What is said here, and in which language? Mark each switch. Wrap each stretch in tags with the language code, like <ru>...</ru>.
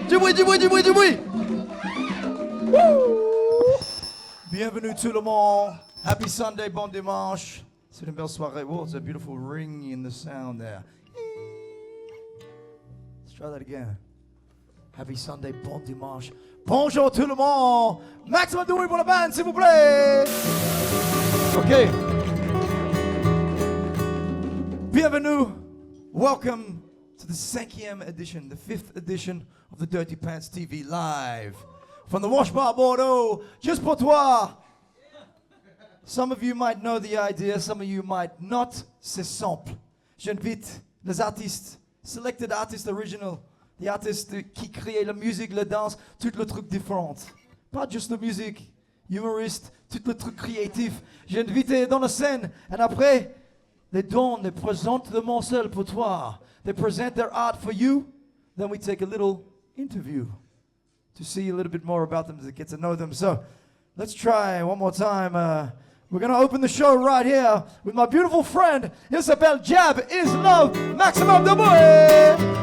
<fr>Du bruit, du bruit, du bruit, du bruit. Bienvenue tout le monde.</fr> <en>Happy Sunday,</en> <fr>bon dimanche. C'est une belle soirée.</fr> <en>Oh, it's a beautiful ring in the sound there. Let's try that again. Happy Sunday,</en> <fr>bon dimanche. Bonjour tout le monde. Maximum de bruit pour la bande, s'il vous plaît. Ok. Bienvenue.</fr> <en>Welcome to the 5th edition, the 5th edition of the Dirty Pants TV live. From the Wash Bar Bordeaux,</en> <fr>juste pour toi.</fr> <en>Some of you might know the idea, some of you might not.</en> <fr>C'est simple. J'invite les artistes,</fr> <en>selected artists original,</en> <fr>les artistes qui créent la musique, la danse, tout le truc différent. Pas juste la musique, humoriste, tout le truc créatif. J'ai invité dans la scène, et après, les dons,</fr> <en>they</en> <fr>présentent le morceau pour toi.</fr> <en>They present their art for you. Then we take a little interview to see a little bit more about them, to get to know them. So, let's try one more time. We're gonna open the show right here with my beautiful friend.</en> <fr>Il s'appelle Jab is Love. Maximum de bruit.</fr>